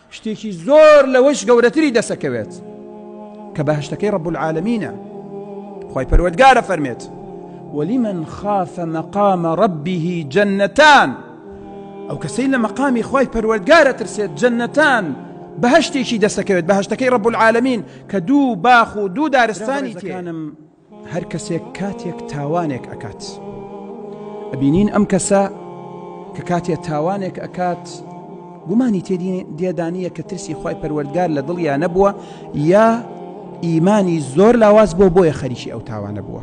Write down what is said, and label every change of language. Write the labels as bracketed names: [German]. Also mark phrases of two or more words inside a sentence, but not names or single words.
[Central Kurdish] شتێکی زۆر لەوەش گەورەتری دەسەکەوێت کە بەهشتەکەی [Arabic] رب العالمینە. [Central Kurdish] خی پەروەردگارە فەرمێت [Arabic] ولمن خاف مقام ربه جنتان، [Central Kurdish] ئەو کەسەی لە مەقامی خی پەروەردگارە ترسێت جەنەتان بەهشتێکی دەسەکەوێت، بەهشتەکەی [Arabic] رب العالمین [Central Kurdish] کە دوو باخ و دوو دارستانی تێکانم. هەر کەسێک کاتێک تاوانێک ئەکات، ئەبینین ئەم کەسە کە کاتێک تاوانێک ئەکات گومانی تێدانیە کە ترسی خی پەروەردگار لە دڵیان نەبووە یا ئیمانی زۆر لاواز بۆ بۆیە خەریکی ئەو تاوانە بووە.